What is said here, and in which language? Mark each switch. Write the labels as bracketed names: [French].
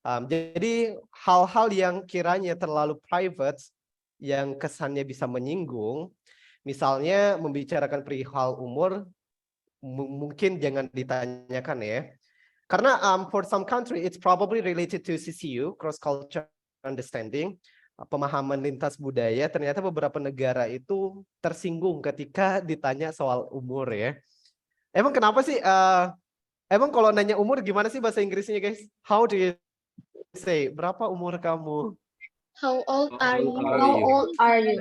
[Indonesian] Jadi hal-hal yang kiranya terlalu private, yang kesannya bisa menyinggung, misalnya membicarakan perihal umur, mungkin jangan ditanyakan ya. [English] Karena for some country it's probably related to CCU, cross culture understanding, [Indonesian] pemahaman lintas budaya. Ternyata beberapa negara itu tersinggung ketika ditanya soal umur ya. Emang kenapa sih? Emang kalau nanya umur gimana sih bahasa Inggrisnya guys? [English] How do you say? [Indonesian] Berapa umur kamu? [English] How old are you? How old are you?